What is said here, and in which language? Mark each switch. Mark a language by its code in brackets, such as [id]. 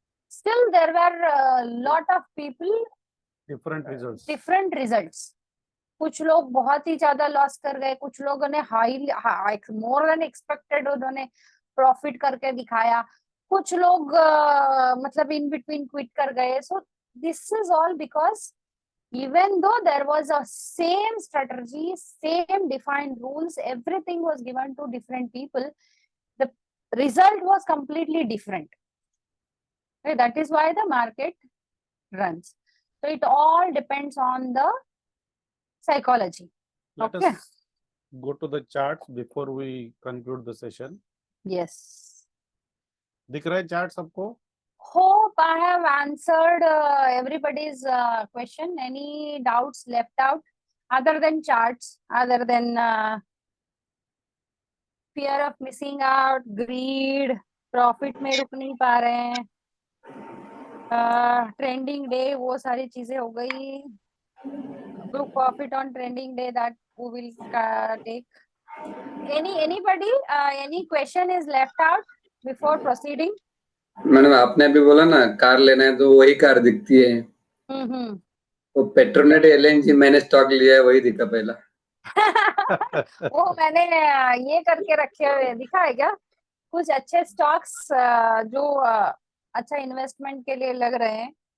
[en] Still there were lot of people different results. [hi] कुछ लोग बहुत ही ज्यादा लॉस कर गए, कुछ लोगों ने [en] high more than expected [hi] उन्होंने प्रॉफिट करके दिखाया, कुछ लोग मतलब [en] in between quit [hi] कर गए। [en] So this is all because even though there was a same strategy, same defined rules, everything was given to different people, the result was completely different. Okay, that is why the market runs. So it all depends on the psychology. Let Okay, us go to the charts before we conclude the session. yes, [hi] दिख रहा है chart सबको? [en] hope I have answered everybody's question. Any doubts left out other than charts, other than fear of missing out, greed, profit [hi] में रुक नहीं पा रहे हैं, [en] trending day, [hi] वो सारी चीजें हो गई। [en] book profit on trending day, that we will take. Anybody any question is left out before proceeding? [hi] Madam आपने अभी बोला ना कार लेना है तो वही कार दिखती है, तो पेट्रोनेट एलएनजी मैंने स्टॉक लिया है, वही दिखा पहला। वो मैंने ये करके रखे हुए, दिखा है क्या कुछ अच्छे स्टॉक्स जो अच्छा इन्वेस्टमेंट के लिए लग रहे हैं?